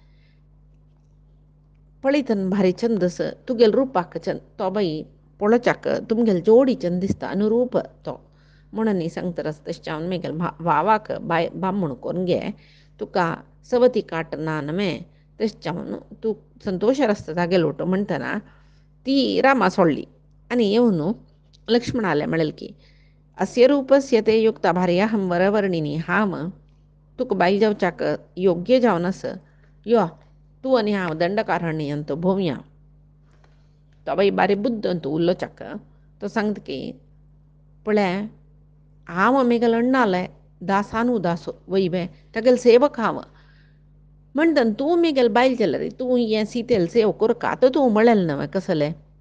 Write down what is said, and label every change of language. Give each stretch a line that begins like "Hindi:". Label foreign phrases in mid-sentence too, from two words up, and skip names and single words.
Konkani: पळयतना भारी चंदस तुगेल रुपाक चंद तो बाई पळोवच्याक तुमगेल जोडी चंद दिसता अनुरूप तो म्हणून न्ही सांगतरस तशें हांव म्हगेल भावाक बामण करून घे तुका सवती काट ना न्हय तशें हांव तूं संतोशार आसता तागेलो म्हणटना ती रामा सोडली आनी येवन लक्ष्मणाले म्हणलें की
Sanskrit: अस्य रूपस्य ते युक्ता भार्याहं वरवर्णिनी
Konkani: हांव तुका बायल जावच्याक योग्य जावन आस यो तूं आनी हांव दंडकारण्यांत भोंवया तो बाई बारी बुद्दंत उलोवच्याक तो सांगता की पळय हांव म्हगेलो अण्णाले दासानू दास वयवे तागेले सेवक हांव म्हणटना तूं म्हगेल बायल जाल्यार तूं हें सीतेल सेव करका आतां तूं म्हळेलें न्हय कसलें